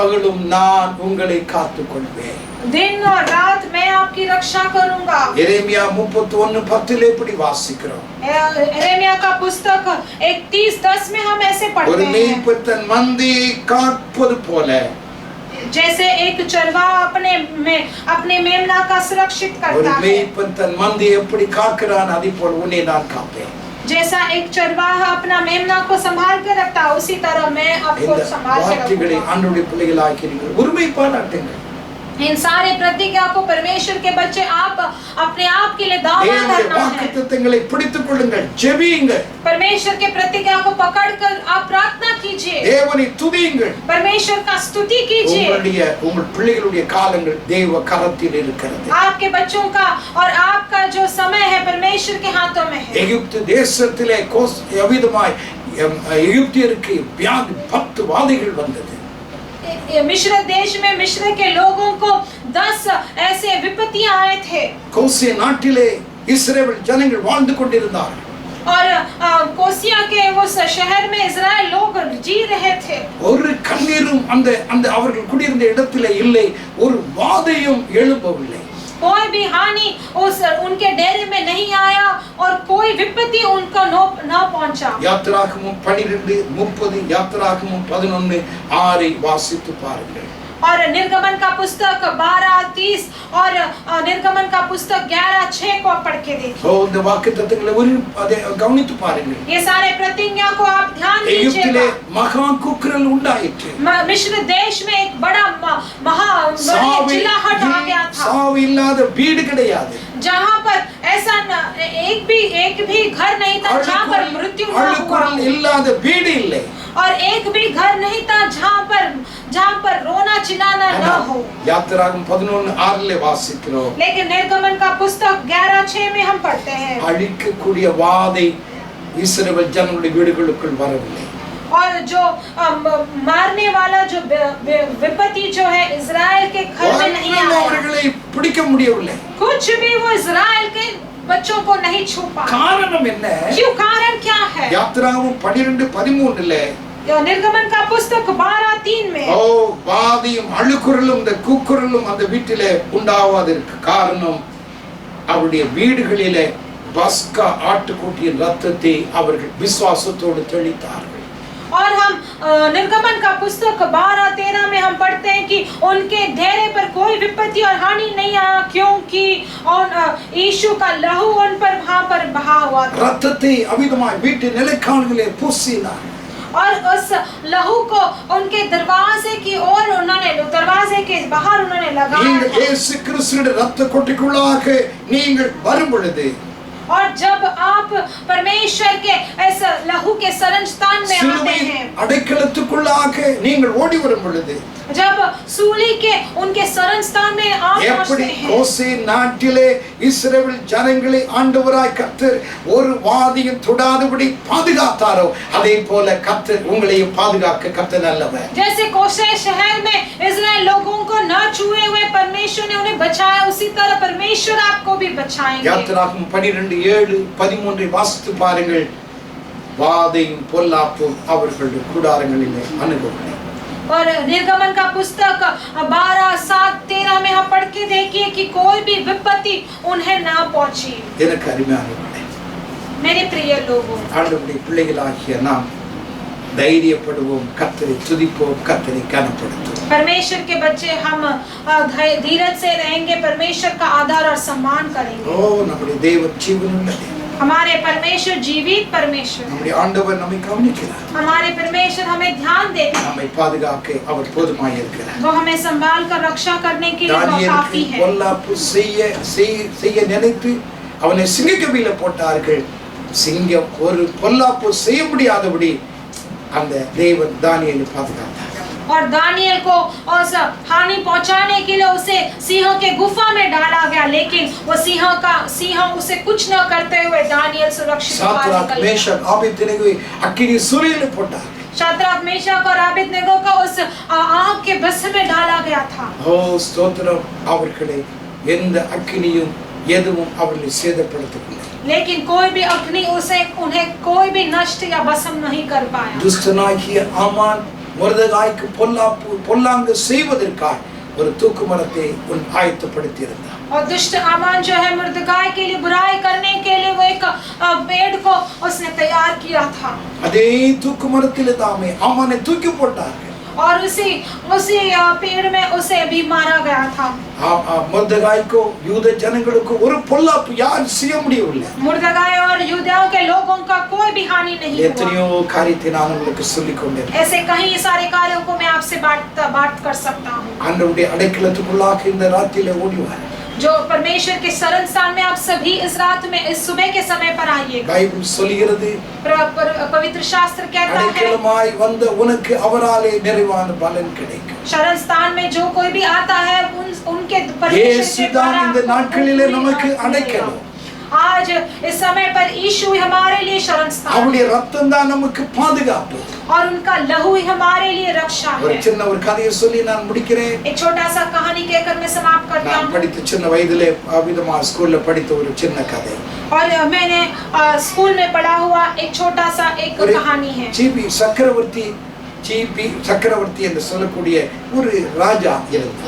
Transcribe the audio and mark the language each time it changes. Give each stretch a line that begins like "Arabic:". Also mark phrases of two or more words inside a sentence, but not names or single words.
Tamil: இரவும் பகலும் நான் உங்களை காத்துக்கொள்வேன்.
Hindi: दिन और रात मैं आपकी रक्षा करूंगा।
Tamil: எரேமியா 31:10 இப்படி வாசிக்கிறோம்.
Hindi: यिर्मयाह का पुस्तक 31:10 में हम ऐसे पढ़ते
Tamil: ஒரு
Hindi: हैं,
Tamil: மேய்ப்பன் தன் மந்தையை காப்பது போல
Hindi: जैसे एक चरवाहा अपने मेमना का सुरक्षित
Tamil: ஒரு
Hindi: करता है,
Tamil: மேய்ப்பன் தன் மந்தையை எப்படி காக்கிறான் அதே போல உன்னை நான் காப்பேன்.
Hindi: जैसा एक चरवाहा अपना मेमना को संभाल कर रखता है, उसी तरह मैं आपको
Tamil: இந்த
Hindi: संभाल के
Tamil: வார்த்தைகளை
Hindi: रखूंगा।
Tamil: ஆண்டவருடைய பிள்ளைகளாக்கி நீங்கள் உரிமை பாராட்டுங்கள்.
Hindi: इन सारे प्रतिज्ञा को परमेश्वर के बच्चे आप अपने आप के लिए दावा
Tamil: தேவனுடைய
Hindi: करना है।
Tamil: வாக்குத்தத்தங்களை பிடித்துக் கொள்ளுங்கள், ஜெபியுங்கள்,
Hindi: परमेश्वर के प्रतिज्ञा को पकड़कर आप प्रार्थना कीजिए,
Tamil: தேவனை துதியுங்கள்.
Hindi: परमेश्वर का स्तुति कीजिए।
Tamil: உங்கள் பிள்ளைகளுடைய காலங்கள் தேவ கரத்தில் இருக்கிறது.
Hindi: आपके बच्चों का और आपका जो समय है परमेश्वर के हाथों में है।
Tamil: எகிப்து தேசத்திலே எவ்விதமாய் எகிப்தியருக்கு வியாதி 10 வாதைகள் வந்தது.
Hindi: मिस्र देश में मिस्र के लोगों को 10 ऐसे विपत्तियां आए थे
Tamil: கோசே நாட்டிலே இஸ்ரவேல் ஜனங்கள் வாழ்ந்து கொண்டிருந்தார்கள்.
Hindi: और कोसिया के उस शहर में इजराइल लोग जी रहे थे।
Tamil: ஒரு கண்ணீரும் அந்த அவர்கள் குடியிருந்த இடத்திலே இல்லை, ஒரு வாதையும் எழும்பவில்லை.
Hindi: कोई भी हानि उनके डेरे में नहीं आया और कोई विपत्ति उनको न पहुंचा।
Tamil: யாத்திராகமம் 12:30 யாத்திராகமம் 11:6 வாசித்து பாருங்கள்.
Hindi: और निर्गमन का पुस्तक 12:30 और निर्गमन का पुस्तक 11:6 को पढ़ के देखिए।
Tamil: இந்த வாக்குத்தத்தங்களை கவனித்து பாருங்கள்.
Hindi: ये सारे प्रतिज्ञा को आप ध्यान
Tamil: எகிப்திலே
Hindi: दीजिएगा।
Tamil: மகா கூக்குரல் உண்டாயிற்று.
Hindi: मिस्र देश में एक बड़ा चिल्लाहट आ गया था,
Tamil: சாவு இல்லாத வீடு கிடையாது.
Hindi: जहाँ पर ऐसा एक भी घर नहीं था जहाँ पर मृत्यु न हुआ
Tamil: அழுகுரல்
Hindi: हो।
Tamil: இல்லாத வீடு இல்லை.
Hindi: और एक भी घर नहीं था जहाँ पर रोना चिल्लाना न हो।
Tamil: யாத்திராகமம் 11:6 வாசிக்கிறோம்.
Hindi: लेकिन निर्गमन का पुस्तक 11:6 में हम पढ़ते हैं,
Tamil: அழிக்கக்கூடிய வாதை இஸ்ரவேல் ஜனங்களுடைய வீடுகளுக்குள் வரவில்லை.
Hindi: और जो मारने वाला जो विपत्ति जो है इजराइल के घर में नहीं आया।
Tamil: அவர்களை பிடிக்க முடியவில்லை.
Hindi: कुछ भी वो इजराइल के बच्चों को नहीं छू पाया।
Tamil: காரணம் என்ன?
Hindi: क्यों? कारण क्या है?
Tamil: யாத்திராகமம் 12:13
Hindi: निर्गमन का पुस्तक 12:3 में
Tamil: வாதியும் அழுகுரலும் இந்த கூக்குரலும் அந்த வீட்டிலே உண்டாவதற்கு காரணம் அவருடைய வீடுகளிலே பஸ்கா ஆட்டுக்குட்டியின் ரத்தத்தை அவர்கள் விசுவாசத்தோடு தெளித்தார்கள்.
Hindi: और हम निर्गमन का पुस्तक 12:13 में हम पढ़ते हैं कि उनके डेरे पर कोई विपत्ति और हानि नहीं आया क्योंकि यीशु का लहू उन पर वहां पर बहा हुआ था।
Tamil: ரத்தத்தை அமிதமாய் வீட்டு நிலைக்கால்களே பூசினார்.
Hindi: और उस लहू को उनके दरवाजे की ओर उन्होंने दरवाजे के बाहर उन्होंने लगाया।
Tamil: நீங்கள் இயேசு கிறிஸ்துவின் ரத்த கொட்டிக்குள்ளாக நீங்கள் வரும் பொழுது
Hindi: और जब आप परमेश्वर के ऐसे लहू के शरण स्थान में आते हैं,
Tamil: அடைக்கலத்துக்குள்ளாக நீங்கள் ஓடி வரும் பொழுது
Hindi: जब सूली के उनके शरण स्थान में आप
Tamil: எப்படி
Hindi: पहुंचते हैं,
Tamil: கோசே நாட்டிலே இஸ்ரவேல் ஜனங்களை ஆண்டவராய் கர்த்தர் ஒரு வாதியும் தொடாதபடி பாதுகாத்தாரோ அதே போல கர்த்தர் உங்களையும் பாதுகாக்க கர்த்தர் நல்லவர்.
Hindi: जैसे कोसे शहर में इस्राएल लोगों को न छुए हुए परमेश्वर ने उन्हें बचाया, उसी तरह परमेश्वर आपको भी बचाएंगे।
Tamil: யாத்திராகமம் 12:7-13 வாசித்து பாருங்கள். வாதையும் பொல்லாப்பும் அவர்களுடைய கூடாரங்களிலே அனுபவம்.
Hindi: और निर्गमन का पुस्तक 12:7-13 में हम पढ़ के देखिए कि कोई भी विपत्ति उन्हें ना पहुंची।
Tamil: எனக்கு அருமையானவர்களே,
Hindi: मेरे प्रिय लोगों,
Tamil: ஆண்டவருடைய பிள்ளைகளாகிய நாம் தைரியப்படுவோம், கர்த்தரை துதிப்போம், கர்த்தரை கனப்படுத்துவோம்.
Hindi: परमेश्वर के बच्चे हम धीरज से रहेंगे, परमेश्वर का आदर और सम्मान करेंगे।
Tamil: நம்முடைய தேவன் ஜீவனுள்ளது.
Hindi: हमारे परमेश्वर जीवित परमेश्वर,
Tamil: நம்முடைய ஆண்டவர் நம்மை கவனிக்கிறார்.
Hindi: हमारे परमेश्वर हमें ध्यान देते हैं,
Tamil: நம்மை பாதுகாக்க அவர் போதுமாய் இருக்கிறார்.
Hindi: वो हमें संभाल कर रक्षा करने के लिए वो काफी है।
Tamil: பொல்லாப்பு செய்ய நினைத்து அவனை சிங்கக்கபில போட்டார்கள். சிங்கம் ஒரு பொல்லாப்பு செய்ய முடியாதபடி அந்த தேவன் தானியேலை பாதுகாத்தார்.
Hindi: और दानियल को उस हानि पहुंचाने के लिए उसे सिंहों के गुफा में डाला गया, लेकिन वो सिंह उसे कुछ न करते हुए दानियल सुरक्षित बाहर
Tamil: சாத்ராக்
Hindi: निकल गया।
Tamil: மேஷாக் ஆபேத்நேகோவை அக்கினி சூளையிலே போட்டார்.
Hindi: शाद्राक मेशक और अबेदनेगो को उस आग के भस्म में डाला गया था।
Tamil: ஸ்தோத்திரம். அவர்களை எந்த அக்கினியும் எதுவும் அவர்களை சேதப்படுத்தவில்லை.
Hindi: लेकिन कोई भी अग्नि उन्हें कोई भी नष्ट या भस्म नहीं कर पाया।
Tamil: துஷ்டனாகிய ஆமான் மொர்தெகாய்க்கு பொல்லாங்கு செய்வதற்காக ஒரு தூக்கு மரத்தை ஆயத்தப்படுத்தி இருந்தார்.
Hindi: और दुष्ट आमान जो है मुर्दगाय के लिए बुराई करने के लिए वो एक पेड़ को उसने तैयार किया था.
Tamil: அதே தூக்கு மரத்திலே தாமே ஆமானை தூக்கி போட்டார்கள்.
Hindi: और उसी पेड़ में उसे भी मारा गया था.
Tamil: मुर्दगाय को यूद जनங்களுக்கு ஒரு பொல்லாப்பு யார் செய்ய முடியவில்லை.
Hindi: मुर्दगाय और यूदाओं के लोगों का कोई भी हानि नहीं हुआ.
Tamil: எத்தனையோ காரியத்தை நான் உங்களுக்கு சொல்லிக் கொண்டேன்.
Hindi: ऐसे कई सारे कार्यों को मैं आपसे बात कर सकता हूँ.
Tamil: ஆண்டவருடைய அடைக்கலத்துக்குள்ளாக இந்த ராத்திரியிலே ஓடி வா.
Hindi: जो परमेश्वर के शरण स्थान में आप सभी इस रात में इस सुबह के समय पर आइए.
Tamil: बाइबल சொல்கிறது
Hindi: पवित्र शास्त्र कहता है
Tamil: அடைக்கலமாய் வந்த உனக்கு அவராலே நிறைவான பலன் கிடைக்கும்.
Hindi: शरण स्थान में जो कोई भी आता है उनके परमेश्वर से
Tamil: இந்த நாட்களிலே நமக்கு அடைக்கலம்.
Hindi: आज इस समय पर यीशु हमारे लिए शरण स्थान.
Tamil: அவருடைய ரத்தம் தான் நமக்கு பாதுகாப்பு.
Hindi: और उनका लहू ही हमारे लिए रक्षा है.
Tamil: ஒரு சின்ன ஒரு கதையை சொல்லி நான் முடிக்கிறேன்.
Hindi: एक छोटा सा कहानी कहकर मैं समाप्त करता हूं.
Tamil: நான் படித்த சின்ன வயதிலே அவிதமா ஸ்கூல்ல படித்த ஒரு சின்ன கதை.
Hindi: और मैंने स्कूल में पढ़ा हुआ एक छोटा सा एक कहानी है.
Tamil: जीपी चक्रवर्ती என்று சொல்லக்கூடிய ஒரு ராஜா இருந்தார்.